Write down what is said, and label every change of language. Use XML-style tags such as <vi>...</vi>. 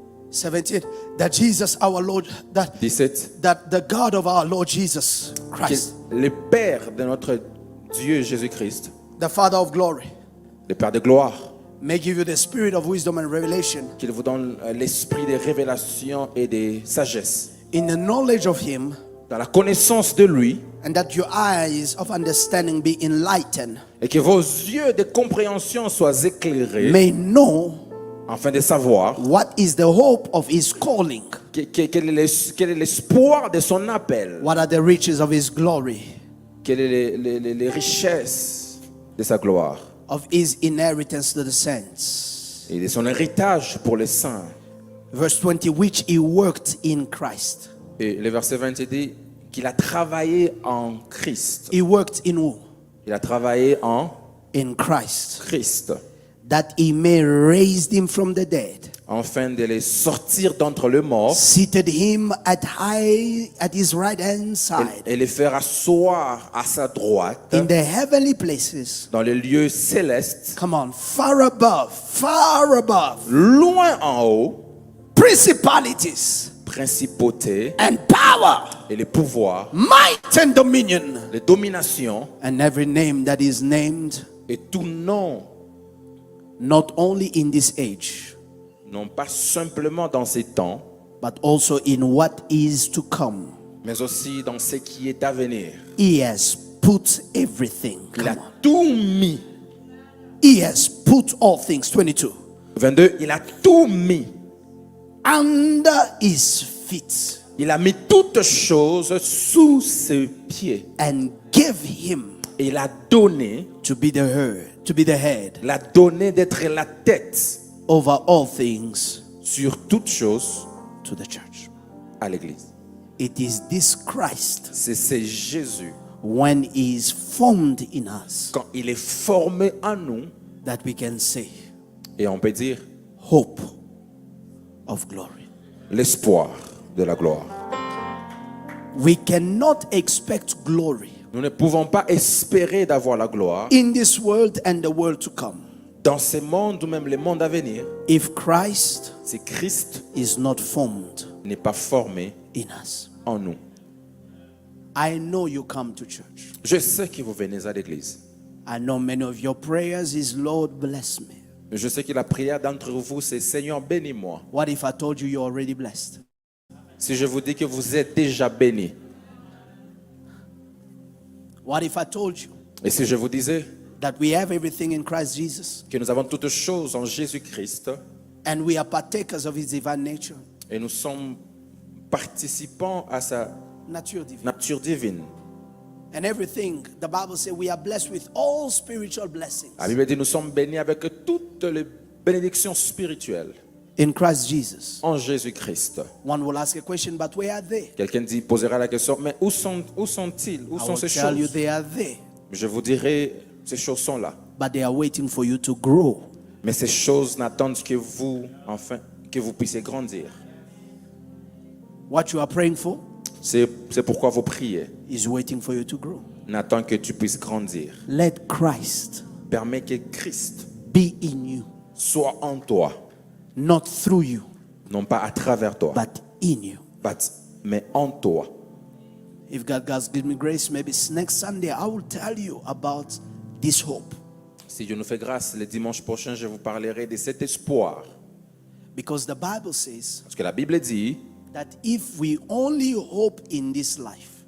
<en>17. That Jesus, our Lord, that 17. the God of our Lord Jesus Christ,</en> <fr>Le Père de notre Dieu Jésus-Christ,</fr> <en>the Father of glory,</en> <fr>le Père de gloire,</fr> <en>may give you the spirit of wisdom and revelation</en> <fr>qu'il vous donne l'esprit de révélation et de sagesse,</fr> <en>in the knowledge of Him,</en> <fr>dans la connaissance de lui,</fr> <en>and that your eyes of understanding be enlightened,</en> <fr>et que vos yeux de compréhension soient éclairés,</fr> <en>may know</en> <fr>afin de savoir</fr> <en>what is the hope of His calling,</en> <fr>quel est l'espoir de son appel,</fr> <en>what are the riches of His glory,</en> <fr>quelles sont les richesses de sa gloire</fr> <en>of His inheritance to the saints.</en> <fr>et de son héritage pour les saints.</fr> <en>Verse 20, which He worked in Christ.</en> <fr>Et le verset 20 dit qu'il a travaillé en Christ.</fr> <en>He worked in who?</en> <fr>Il a travaillé en</fr> <en>In Christ.</en> <fr>Christ,</fr> <en>That He may raise Him from the dead,</en> <fr>afin de les sortir d'entre les morts</fr> <en>seated Him at His right hand side,</en> <fr>et les faire asseoir à sa droite</fr> <en>in the heavenly places.</en> <fr>dans les lieux célestes,</fr> <en>Come on, far above,</en> <fr>loin en haut,</fr> <en>principalities</en> <fr>principautés</fr> <en>and power,</en> <fr>et les pouvoirs,</fr> <en>might and dominion,</en> <fr>les dominations</fr> <en>and every name that is named,</en> <fr>et tout nom,</fr> <en>not only in this age,</en> <fr>non pas simplement dans ces temps,</fr> <en>but also in what is to come.</en> <fr>mais aussi dans ce qui est à venir.</fr> <en>He has put everything.</en> <fr>Il</fr> <en>Come</en> <fr>a</fr> <en>on.</en> <fr>tout mis.</fr> <en>He has put all things, 22,</en> <fr>22, il a tout mis.</fr> <en>under His feet,</en> <fr>Il a mis toutes choses sous ses pieds.</fr> <en>and gave Him</en> <fr>Et il a donné,</fr> <en>to be the head</en> <fr>il a donné d'être la tête</fr> <en>over all things</en> <fr>sur toutes choses</fr> <en>to the church.</en> <fr>à l'église.</fr> <en>It is this Christ</en> <fr>C'est Jésus.</fr> <en>when he is formed in us</en> <fr>Quand il est formé en nous,</fr> <en>that we can say</en> <fr>et on peut dire</fr> <en>hope of glory.</en> <fr>l'espoir de la gloire.</fr> <en>We cannot expect glory</en> <fr>Nous ne pouvons pas espérer d'avoir la gloire</fr> <en>in this world and the world to come</en> <fr>dans ces mondes ou même les mondes à venir</fr> <en>if Christ</en> <fr>si Christ</fr> <en>is not formed</en> <fr>n'est pas formé</fr> <en>in us.</en> <fr>en nous.</fr> <en>I know you come to church.</en> <fr>Je sais que vous venez à l'église.</fr> <en>I know many of your prayers is, Lord, bless me.</en> <fr>Je sais que la prière d'entre vous, c'est Seigneur, bénis-moi.</fr> <en>What if I told you you're already blessed?</en> <fr>Si je vous dis que vous êtes déjà bénis,</fr> <en>What if I told you</en> <fr>et si je vous disais</fr> <en>that we have everything in Christ Jesus</en> <fr>que nous avons toutes choses en Jésus-Christ</fr> <en>and we are partakers of his divine nature,</en> <fr>et nous sommes participants à sa nature divine, nature divine.</fr> <en>and everything, the Bible says we are blessed with all spiritual blessings</en> <fr>La Bible dit nous sommes bénis avec toutes les bénédictions spirituelles</fr> <en>in Christ Jesus.</en> <fr>en Jésus-Christ.</fr> <en>One will ask a question, but where are they?</en> <fr>Quelqu'un posera la question, mais où sont-ils? Où</fr> <en>I</en> <fr>sont</fr> <en>will</en> <fr>ces</fr> <en>tell you</en> <fr>choses?</fr> <en>they are there,</en> <fr>Je vous dirai, ces choses sont là.</fr> <en>but they are waiting for you to grow.</en> <fr>Mais ces choses n'attendent que vous, enfin, que vous puissiez grandir.</fr> <en>What you are praying for</en> <fr>C'est pourquoi vous priez.</fr> <en>is waiting for you to grow.</en> <fr>N'attend que tu puisses grandir.</fr> <en>Let Christ</en> <fr>Permets que Christ</fr> <en>be in you,</en> <fr>soit en toi,</fr> <en>not through you,</en> <fr>non pas à travers toi,</fr> <en>but in you.</en> <fr>mais en toi.</fr> <en>If God gives me grace, maybe next Sunday I will tell you about this hope.</en> <fr>Si Dieu nous fait grâce, le dimanche prochain, je vous parlerai de cet espoir.</fr> <en>Because the Bible says</en> <fr>Parce que la Bible dit,</fr> <en>that if we only hope in this life,</en>